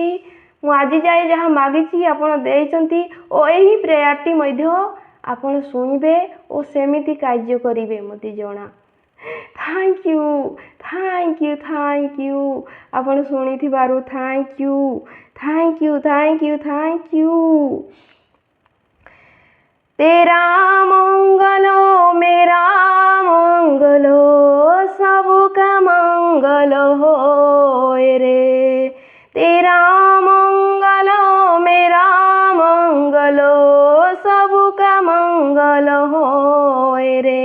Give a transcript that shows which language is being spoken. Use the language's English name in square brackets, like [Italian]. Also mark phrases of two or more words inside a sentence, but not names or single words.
[Odia] ମୁଁ ଆଜି ଯାଏ ଯାହା ମାଗିଛି ଆପଣ ଦେଇଛନ୍ତି ଓ ଏହି ପ୍ରେୟାରଟି ମଧ୍ୟ ଆପଣ ଶୁଣିବେ ଓ ସେମିତି କାର୍ଯ୍ୟ କରିବେ ମୋତେ ଜଣା। [English] Thank you. [Odia] ଆପଣ ଶୁଣିଥିବାରୁ [English] Thank you. [Hindi] तेरा मंगलो मेरा मंगलो सबका मंगल होए रे। तेरा मंगलो मेरा मंगलो सबका मंगल होए रे।